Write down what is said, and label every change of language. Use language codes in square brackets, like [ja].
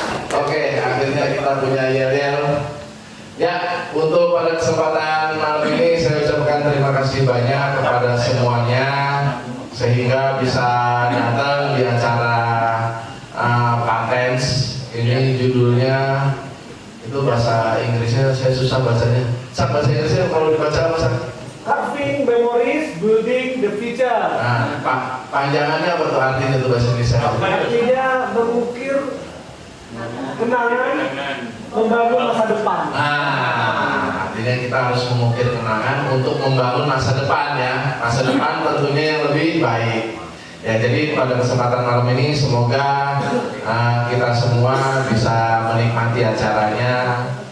[id] Oke, akhirnya kita punya yel-yel. Ya, untuk pada kesempatan malam ini saya ucapkan terima kasih banyak kepada semuanya sehingga bisa datang di acara Patens. Ini judulnya itu bahasa Inggrisnya saya susah bacanya. Bahasa Inggrisnya kalau dibaca apa sih? [en] Carving memories, building the future. [id] Nah, panjangannya apa tuh artinya itu bahasa Indonesia? Artinya mengukir kenangan, membangun masa depan. Artinya kita harus mengukir kenangan untuk membangun masa depan ya. Masa depan tentunya yang lebih baik. Ya, jadi pada kesempatan malam ini semoga kita semua bisa menikmati acaranya.